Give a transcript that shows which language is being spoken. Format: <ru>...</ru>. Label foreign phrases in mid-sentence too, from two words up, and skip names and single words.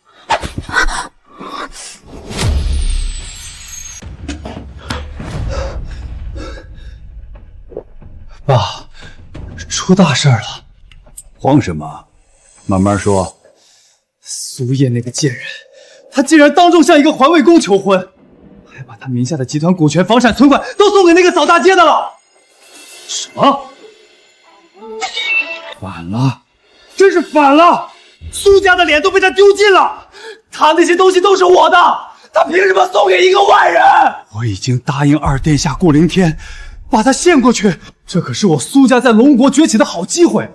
<zh>爸，出大事了！慌什麼？慢慢說。蘇葉那個賤人，他竟然當眾向一個環衛工求婚，還把他名下的集團股權、房產、存款都送給那個掃大街的了。什麼？反了！真是反了！蘇家的臉都被他丟盡了，他那些東西都是我的，他憑什麼送給一個外人？我已經答應二殿下顧凌天，把他獻過去，這可是我蘇家在龍國崛起的好機會。</zh>